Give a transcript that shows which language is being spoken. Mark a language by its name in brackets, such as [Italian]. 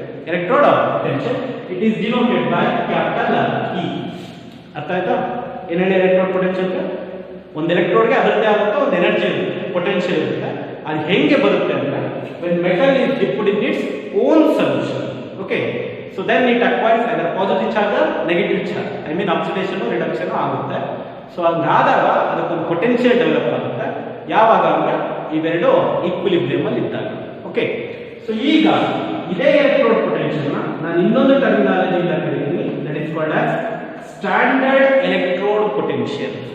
[English] Electrode potential, it is denoted by capital E. [Kannada] ಅರ್ಥ ಆಯ್ತಾ? ಏನೇನು ಎಲೆಕ್ಟ್ರೋಡ್ ಪೊಟೆನ್ಷಿಯಲ್? ಒಂದು ಎಲೆಕ್ಟ್ರೋಡ್ಗೆ ಅದರದ್ದೇ ಆಗುತ್ತಾ ಒಂದು ಎನರ್ಜಿ ಇರುತ್ತೆ, ಪೊಟೆನ್ಷಿಯಲ್ ಇರುತ್ತೆ. ಅದು ಹೆಂಗೆ ಬರುತ್ತೆ ಅಂದ್ರೆ [English] when metal is dipped in its own solution, okay, so then it acquires either positive charge or negative charge. I mean oxidation or reduction [Kannada] ಆಗುತ್ತೆ. ಸೊ ಹಂಗಾದಾಗ ಅದಕ್ಕೊಂದು ಪೊಟೆನ್ಷಿಯಲ್ ಡೆವಲಪ್ ಆಗುತ್ತೆ. ಯಾವಾಗ ಅಂದ್ರೆ ಇವೆರಡು ಈಕ್ವಿಲಿಬ್ರಿಯಂ ಅಲ್ಲಿ ಇದ್ದಾಗ. [English] okay, so ಈಗ ಇದೇ electrode potential [Kannada] ನಾನು ಇನ್ನೊಂದು ಟರ್ಮಿನಾಲಜಿಯಿಂದ ಕರೀತೀನಿ, [English] That is called as standard electrode potential.